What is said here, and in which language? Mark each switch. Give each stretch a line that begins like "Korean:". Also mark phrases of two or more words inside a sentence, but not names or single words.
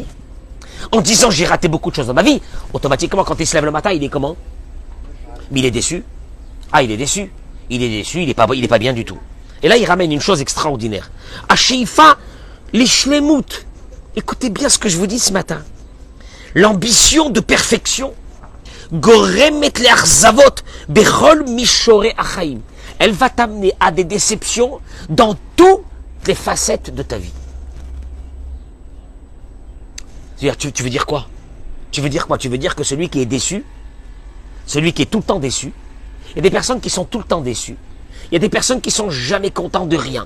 French: En disant, j'ai raté beaucoup de choses dans ma vie, automatiquement, quand il se lève le matin, il est comment? Mais il est déçu. Ah, il est déçu, il est pas bien du tout. Et là, il ramène une chose extraordinaire.
Hebrew: השאיפה ל שלמות.
French: Écoutez bien ce que je vous dis ce matin. L'ambition de perfection.
Hebrew: גורמת לאכזבות בכל מישורי החיים.
French: elle va t'amener à des déceptions dans toutes les facettes de ta vie. Tu veux dire quoi? Tu veux dire quoi? Tu veux dire que celui qui est déçu, celui qui est tout le temps déçu, il y a des personnes qui sont tout le temps déçues, il y a des personnes qui sont jamais contentes de rien.